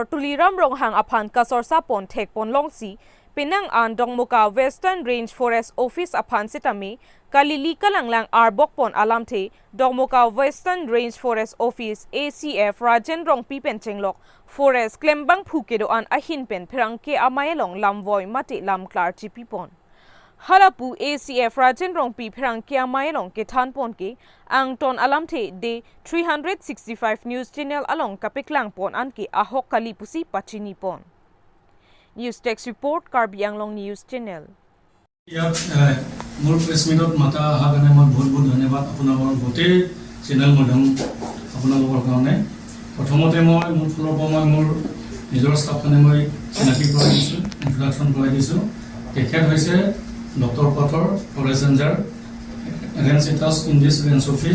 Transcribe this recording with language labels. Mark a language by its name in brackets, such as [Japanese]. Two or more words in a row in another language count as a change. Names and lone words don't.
[Karbi] Tuliram Ronghang aphan kasorsa pon thek pon longsi Penang an Dongmoka Western Range Forest Office aphan sitame kalili kalanglang arbok pon alamte Dongmoka Western Range Forest Office ACF Rajan Rongpi penchenglok Forest Klembang Phukedo an ahin pen phirang ke amayalong lamvoy mate lam klar chipi pon. Halapu ACF Rajan Rongpi Perang Kia Mailong ke Tanpon ke Angton Alamte de 365 News Channel along Kapiklang Pon Anke Ahok Kalipusi Pachini Pon. [English] News Text Report Karbi Anglong News Channel. [Assamese] মোৰ [English] press meet [Assamese] মাতা অহাৰ কাৰণে মই বহুত বহুত ধন্যবাদ আপোনালোকৰ গোটেই চেনেল মাধ্যম আপোনালোকৰ কাৰণে প্ৰথমতে মই মোৰ ফালৰ পৰা মই মোৰ নিজৰ ষ্টাফখনে মই চিনাকি কৰাই দিছোঁ ইনট্ৰডাকশ্যন কৰাই দিছোঁ তেখেত হৈছে ডক্টৰ পাথৰ [English] forest ranger range attached in this range office